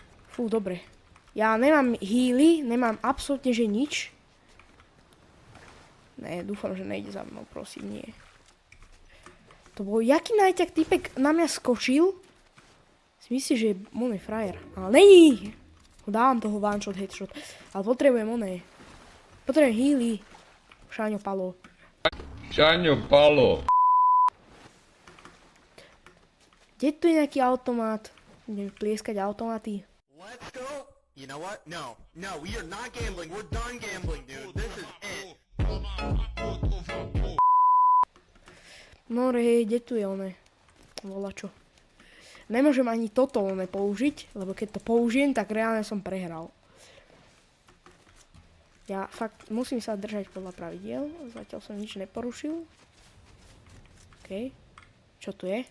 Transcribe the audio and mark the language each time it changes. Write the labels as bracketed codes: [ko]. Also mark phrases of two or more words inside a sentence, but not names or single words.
[sk] Ja nemám healy, nemám absolútne že nič. Ne, dúfam, že nejde za mnou, prosím, nie. To bol jaký najťak typek na mňa skočil? Si myslíš, že je on je frajer. Ale není! Dávam toho [en] one shot, [sk] headshot. Ale potrebujem oné. Potrebujem healy. Šáňo palo. Čaňo, Palo. Kde tu je nejaký automat? Idem plieskať automaty. [en] Let's go. You know what? No, we are not gambling. We're done gambling, dude. This is it. [sk] No hej, kde tu je oné? Volačo. Nemôžem ani toto oné použiť, lebo keď to použijem, tak reálne som prehral. Ja fakt musím sa držať podľa pravidiel. Zatiaľ som nič neporušil. OK. Čo tu je?